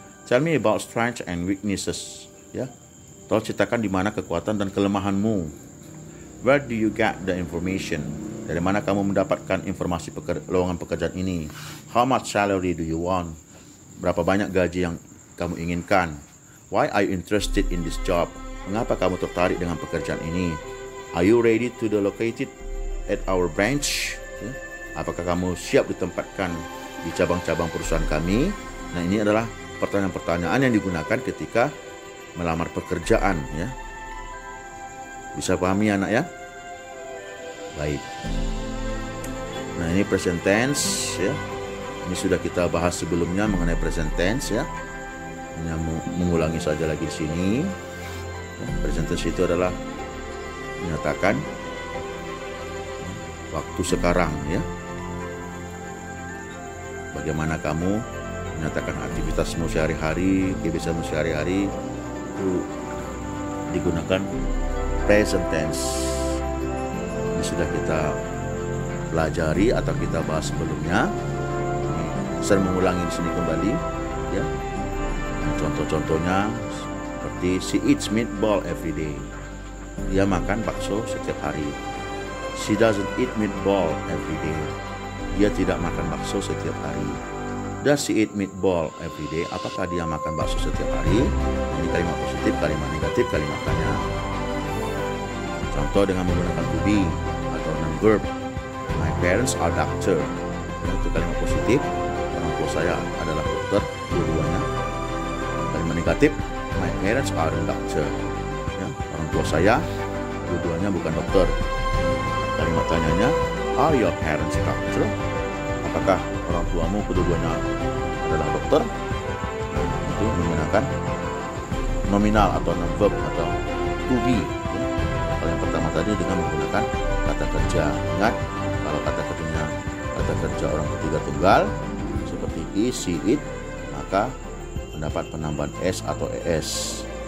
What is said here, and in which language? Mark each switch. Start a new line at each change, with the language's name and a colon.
English: Tell me about strengths and weaknesses.
Indonesian: Ya. Tolong ceritakan di mana kekuatan dan kelemahanmu.
English: Where do you get the information?
Indonesian: Dari mana kamu mendapatkan informasi lowongan pekerjaan ini?
English: How much salary do you want?
Indonesian: Berapa banyak gaji yang kamu inginkan?
English: Why are you interested in this job?
Indonesian: Mengapa kamu tertarik dengan pekerjaan ini?
English: Are you ready to be located at our branch?
Indonesian: Ya. Apakah kamu siap ditempatkan di cabang-cabang perusahaan kami? Nah, ini adalah pertanyaan-pertanyaan yang digunakan ketika melamar pekerjaan, ya. Bisa pahami anak ya? Baik. Nah, ini present tense, ya. Ini sudah kita bahas sebelumnya mengenai present tense, ya. Hanya mengulangi saja lagi di sini. Present tense itu adalah menyatakan waktu sekarang, ya. Bagaimana kamu menyatakan aktivitasmu sehari-hari, kebiasaanmu sehari-hari, itu digunakan present tense. Ini sudah kita pelajari atau kita bahas sebelumnya. Saya mengulangi di sini kembali, ya. Contoh-contohnya seperti
English: she eats meatball every day.
Indonesian: Dia makan bakso setiap hari.
English: She doesn't eat meatball every day.
Indonesian: Dia tidak makan bakso setiap hari.
English: Does she eat meatball every day?
Indonesian: Apakah dia makan bakso setiap hari? Ini kalimat positif, kalimat negatif, kalimat tanya. Contoh dengan menggunakan to be atau non-verb.
English: My parents are doctor.
Indonesian: Itu kalimat positif. Orang tua saya adalah dokter, dua-duanya. Kalimat negatif,
English: my parents are doctor.
Indonesian: Ya, orang tua saya dua-duanya bukan dokter. Kalimat tanyanya,
English: are your parents doctor?
Indonesian: Apakah orang tuamu kedua-duanya adalah dokter? Itu menggunakan nominal atau non-verb atau to be. Kalau yang pertama tadi dengan menggunakan kata kerja. Ingat, kalau kata kerja orang ketiga tunggal seperti is, she, it, maka mendapat penambahan s atau es.